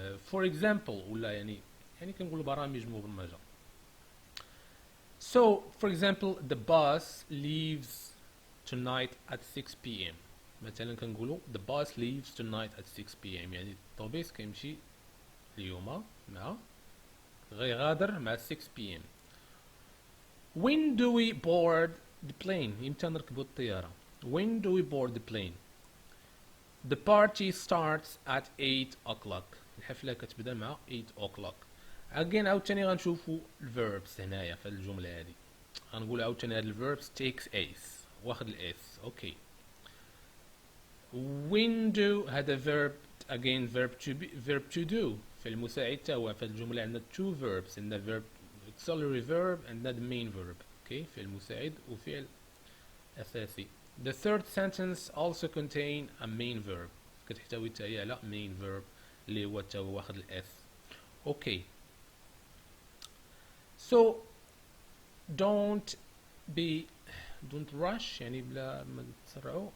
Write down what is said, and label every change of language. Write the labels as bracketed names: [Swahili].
[Arabic] For example ولا يعني كنقولوا برامج مبرمجة. [English] So for example the bus leaves tonight at 6 p.m. [Arabic] مثلا كنقولوا [English] the bus leaves tonight at 6 p.m. [Arabic] يعني الطوبيس كيمشي اليوم غيغادر مع 6 p.m. [English] When do we board the plane? إمتى نركبوا الطيارة؟ When do we board the plane? The party starts at 8 o'clock. [Arabic] الحفلة كتبدا مع 8 o'clock. Again عاوتاني غنشوفوا الverbs هنايا في الجملة هذه. غنقول عاوتاني هاد الverbs takes s واخد الاس. اوكي. [English] When do هذا verb again verb to do في المساعد تا هو في الجملة عندنا two verbs عندنا verb auxiliary verb عندنا the main verb. [Arabic] اوكي في المساعد وفعل أساسي. [English] The third sentence also contain a main verb كتحتوي تا هي على main verb اللي هو تا هو واخد الاس. [Arabic] اوكي. [English] So don't rush يعني بلا ما تسرعوا.